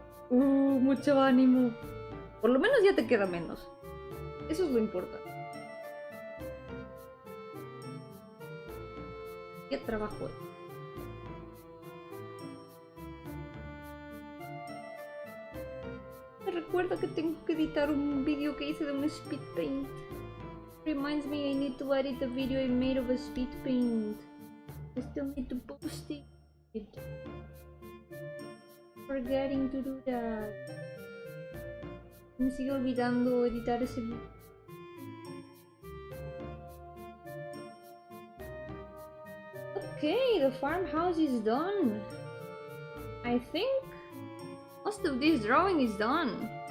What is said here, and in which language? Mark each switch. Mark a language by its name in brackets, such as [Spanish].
[Spanish] Mucho ánimo. Por lo menos ya te queda menos. Eso es lo importante. ¿Qué trabajo es? Me recuerda que tengo que editar un vídeo que hice de un speed paint. [English] Reminds me I need to edit the video I made of a speed paint. I still need to post it. Forgetting to do that. [Spanish] Me sigue olvidando editar ese video. [English] Okay, the farmhouse is done. I think most of this drawing is done.